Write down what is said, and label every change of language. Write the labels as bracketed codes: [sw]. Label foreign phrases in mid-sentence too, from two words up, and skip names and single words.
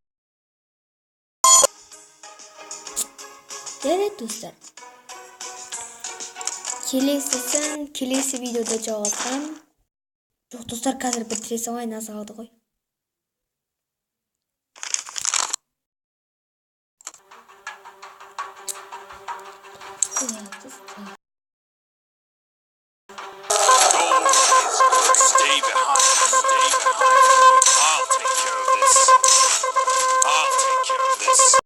[tr] Evet dostlar. [kk] Келесі видеода жалғастырамын. Жоқ достар, қазір бітіре салайын, аз қалды ғой. [en] Stay behind. Stay behind. I'll take care of this. I'll take care of this.